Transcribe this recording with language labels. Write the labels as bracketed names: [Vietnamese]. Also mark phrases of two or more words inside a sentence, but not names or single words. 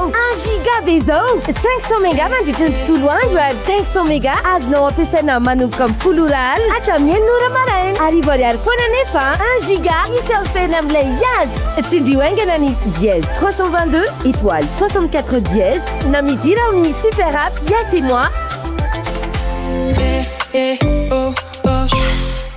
[Malagasy] 1 giga be zao 500 méga mandritra ny tontolo andro ary 500 méga azonao ampiasaina manomboka amin'ny 10 ora alina hatramin'ny 9 ora maraina. Arivo ariary foana nefa 1 giga isamfena amin'ilay azy. Tsindrio aingana ny dièse 322 étoile 64 dièse na midira amin'ny super app Yes et moi. [English] Oh, oh, yes.